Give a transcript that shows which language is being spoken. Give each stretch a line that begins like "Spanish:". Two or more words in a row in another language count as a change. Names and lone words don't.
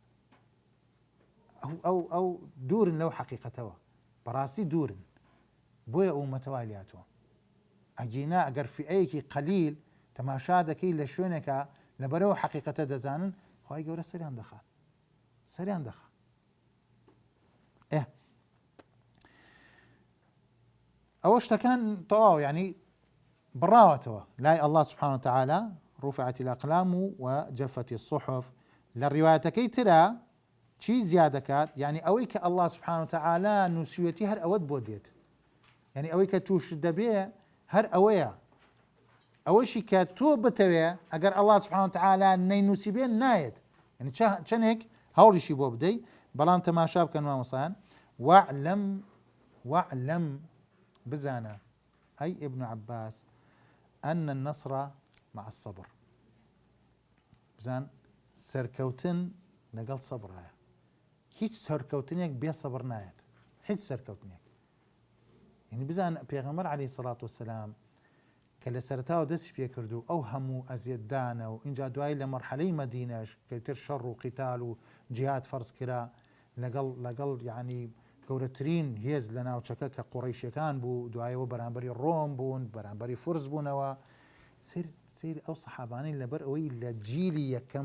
Central Kurdish: ئەو دوورن لەو حەقیقەتەوە بەڕاستی دوورن بۆیە ئومەتە وای لاتۆ ئەگینا ئەگەر فئەیەکی قەلیل تەماشا دەکەی لە شوێنێکە لەبەرەوە حەقیقەتە دەزانن خوای گەورە سەریان دەخات ئەوە شتەکان تەواو یعنی بڕاوەتەوە لای
Arabic: الله سبحانه وتعالى رفعت الأقلام وجفت الصحف
Central Kurdish: لە ڕیوایەتەکەی ترە چی زیاد دەکات یعنی ئەوەی کە
Arabic: الله سبحانه وتعالى
Central Kurdish: نووسوێتی هەر ئەوەت بۆ دێت یعنی ئەوەی کە تووش دەبێ هەر ئەوەیە ئەوەشی کە تۆ بتەوێ ئەگەر
Arabic: الله سبحانه وتعالى
Central Kurdish: نەینووسی بێ نایەت یعنی چەندێک هەوڵیشی بۆ بدەی بەڵام تەماشا بکەن مامۆستایان واعلم بزانە ئەی ابن عباس
Arabic: أن النصر مع الصبر
Central Kurdish: بزان سەرکەوتن لەگەڵ سەبرایە هیچ سەرکەوتنێک بێ سەبر نایەت هیچ سەرکەوتنێک یعنی بزان پێغەمبەر
Arabic: عليه الصلاة والسلام
Central Kurdish: کە لە سەرتاوە دەستی پێ کردو ئەو هەموو ئەزیەتدانە و اینجا دوای لە مەرحەلەی مەدینەش کەوتر شەڕ و قیتال و جیهاد فەرز کرا لەگەڵ یعنی گەورەترین هێز لە ناوچەکە کە قوڕیشیەکان بوو دوایەوە بەرامبەری ڕۆم بوون بەرامبەری فورس بوونەوە سیر ئەو سەحابانەی لەبەر ئەوەی لە جیلی یەکەم